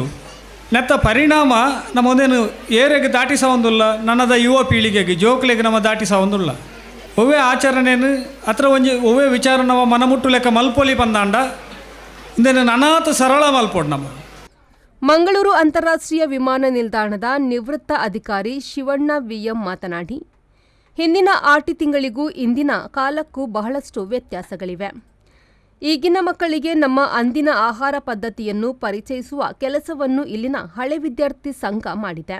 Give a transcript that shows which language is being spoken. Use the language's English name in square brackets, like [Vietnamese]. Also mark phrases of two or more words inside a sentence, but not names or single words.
[Tulu] ನೆತ್ತ ಪರಿಣಾಮ ನಮ್ಮ ಒಂದೇನು ಏರೆಗೆ ದಾಟಿಸವಂದುಲ್ಲ, ನನ್ನದ ಯುವ ಪೀಳಿಗೆಗೆ ಜೋಕ್ಲೆಗೆ ನಮ್ಮ ದಾಟಿಸವಂದುಲ್ಲ. ಒವ್ವೇ ಆಚರಣೆಯನ್ನು ಅತ್ರ ಒಂಜಿ ಒವ್ವೇ ವಿಚಾರ ನಮ್ಮ ಮನಮುಟ್ಟು ಲೆಕ್ಕ ಮಲ್ಪೊಲಿ ಬಂದಾಂಡ ಇಂದೇನು ನನಾತ ಸರಳ ಮಲ್ಪೊಡು. ನಮ್ಮ [Kannada] ಮಂಗಳೂರು ಅಂತಾರಾಷ್ಟ್ರೀಯ ವಿಮಾನ ನಿಲ್ದಾಣದ ನಿವೃತ್ತ ಅಧಿಕಾರಿ ಶಿವಣ್ಣ ವಿಎಂ ಮಾತನಾಡಿ, ಹಿಂದಿನ ಆಟಿ ತಿಂಗಳಿಗೂ ಇಂದಿನ ಕಾಲಕ್ಕೂ ಬಹಳಷ್ಟು ವ್ಯತ್ಯಾಸಗಳಿವೆ. ಈಗಿನ ಮಕ್ಕಳಿಗೆ ನಮ್ಮ ಅಂದಿನ ಆಹಾರ ಪದ್ಧತಿಯನ್ನು ಪರಿಚಯಿಸುವ ಕೆಲಸವನ್ನು ಇಲ್ಲಿನ ಹಳೆ ವಿದ್ಯಾರ್ಥಿ ಸಂಘ ಮಾಡಿದೆ.